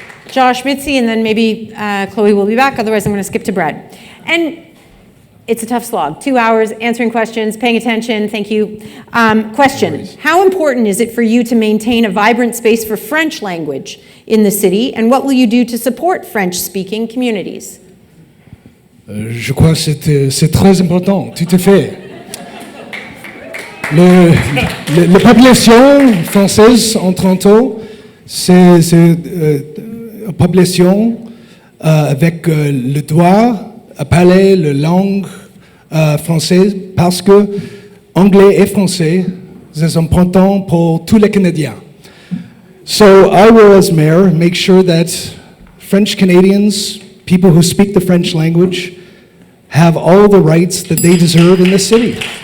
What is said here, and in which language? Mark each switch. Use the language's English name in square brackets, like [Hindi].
[English] Josh, Mitzi, and then maybe Chloe will be back. Otherwise, I'm going to skip to Brad. And it's a tough slog. 2 hours answering questions, paying attention. Thank you. Question: how important is it for you to maintain a vibrant space for French language in the city, and what will you do to support French-speaking communities? [French] Je crois que c'est très important, tout à fait. La population française en Toronto, c'est une population avec le droit à parler la langue française parce que anglais et français, c'est important pour tous les Canadiens. [English] So I will, as mayor, make sure that French Canadians, people who speak the French language, have all the rights that they deserve in this city.